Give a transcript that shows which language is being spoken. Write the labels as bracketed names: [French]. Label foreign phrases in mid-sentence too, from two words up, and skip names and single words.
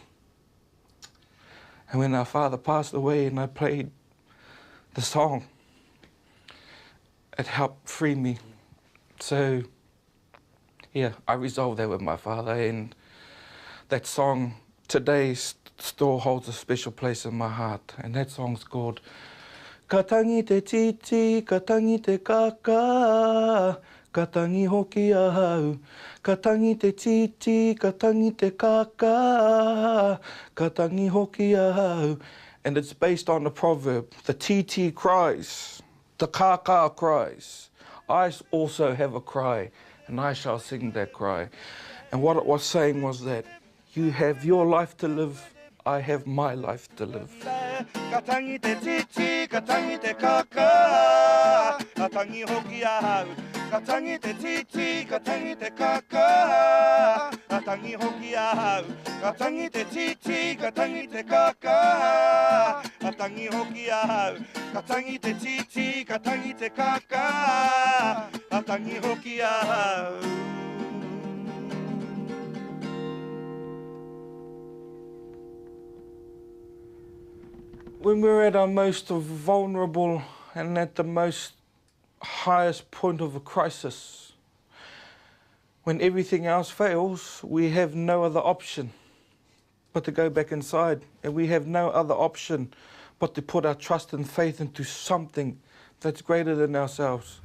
[English] And when our father passed away and I played the song, it helped free me. So, yeah, I resolved that with my father, and that song today still holds a special place in my heart. And that song's called [Māori] Ka tangi te titi, ka tangi te kaka, ka tangi hoki ahau. Ka tangi te titi, ka tangi te kaka, ka tangi hoki ahau. [English] And it's based on the proverb, the titi cries, the kaka cries. I also have a cry, and I shall sing that cry. And what it was saying was that you have your life to live, I have my life to live. [Māori] Ka tangi te titi, ka tangi te kaka, ka tangi hoki ahau. Ka tangi te titi, ka tangi te kaka, ka tangi hoki ahau. Ka tangi te titi, ka tangi te kaka, ka tangi hoki ahau. Ka tangi te titi, ka tangi te kaka, ka tangi hoki ahau. [English] When we're at our most vulnerable and at the most highest point of a crisis, when everything else fails, we have no other option but to go back inside, and we have no other option but to put our trust and faith into something that's greater than ourselves.